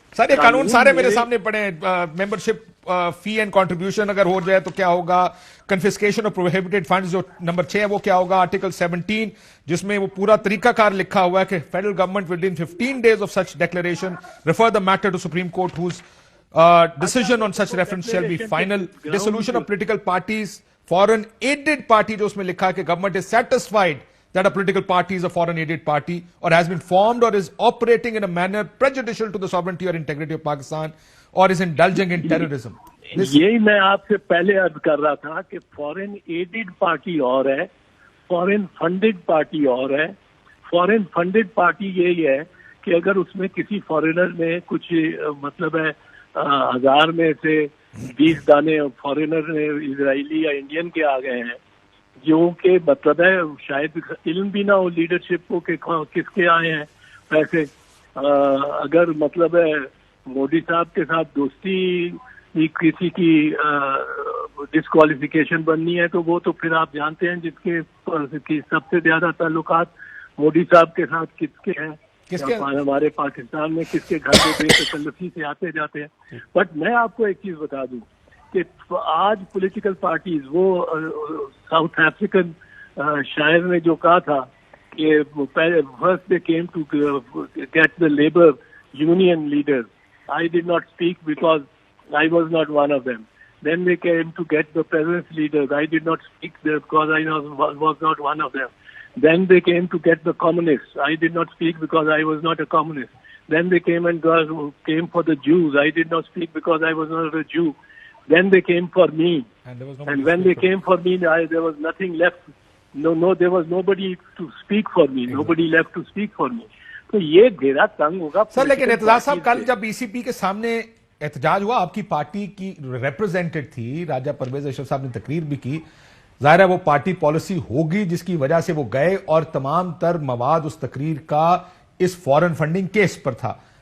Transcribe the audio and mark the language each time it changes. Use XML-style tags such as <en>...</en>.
<ur>سر، یہ قانون سارے میرے سامنے پڑے ہیں. ممبرشپ فی اینڈ کنٹریبیوشن اگر ہو جائے تو کیا ہوگا، کنفسکیشن آف پروہیبٹڈ فنڈز جو نمبر 6 ہے وہ کیا ہوگا، آرٹیکل 17 جس میں وہ پورا طریقہ کار لکھا ہوا ہے کہ federal government with in</ur> <en>15 days of such declaration refer the matter to Supreme Court whose decision on such reference shall be final. Dissolution of political parties, foreign aided party</en> <ur>جو اس میں لکھا ہے کہ</ur> <en>government is satisfied that a political party is a foreign aided party or has been formed or is operating in a manner prejudicial to the sovereignty or integrity of Pakistan or is indulging in terrorism.</en> <ur>یہی میں آپ سے پہلے عرض کر رہا تھا کہ فورن ایڈڈ پارٹی اور ہے، فورن فنڈڈ پارٹی اور ہے. فورن فنڈڈ پارٹی یہی ہے کہ اگر اس میں کسی فارینر نے کچھ مطلب ہے 1000 میں سے 20 دانے فارینر نے اسرائیلی یا انڈین کے آ گئے ہیں، جو کہ مطلب ہے شاید علم بھی نہ ہو لیڈرشپ کو کہ کس کے آئے ہیں پیسے. اگر مطلب ہے مودی صاحب کے ساتھ دوستی کسی کی ڈسکوالیفیکیشن بننی ہے تو وہ تو پھر آپ جانتے ہیں جس کے سب سے زیادہ تعلقات مودی صاحب کے ساتھ کس کے ہیں، ہمارے پاکستان میں کس کے گھر پہ بے تکلفی سے آتے جاتے ہیں. بٹ میں آپ کو ایک چیز بتا دوں کہ آج پولیٹیکل پارٹیز، وہ ساؤتھ افریقن شاعر نے جو کہا تھا</ur> <en>First they came to get the labor union leaders. I did not speak because I was not one of them. Then they came to get the peasants leaders. I did not speak because I was not one of them. Then they came to get the communists. I did not speak because I was not a communist. Then they came for the Jews. I did not speak because I was not a Jew. Then they came for me. And when they came for me, there was nothing left. No, there was nobody to speak for me. Nobody left to speak for me.</en> <ur>تو یہ گھیرا تنگ ہوگا. سر لیکن اعتزاز صاحب کل جب ای سی پی کے سامنے احتجاج ہوا, آپ کی پارٹی کی ریپرزینٹیڈ تھی راجہ پرویز اشرف صاحب نے تقریر بھی کی. ظاہر ہے وہ پارٹی پالیسی ہوگی جس کی وجہ سے وہ گئے, اور تمام تر مواد اس تقریر کا اس فورن فنڈنگ کیس پر تھا.</ur>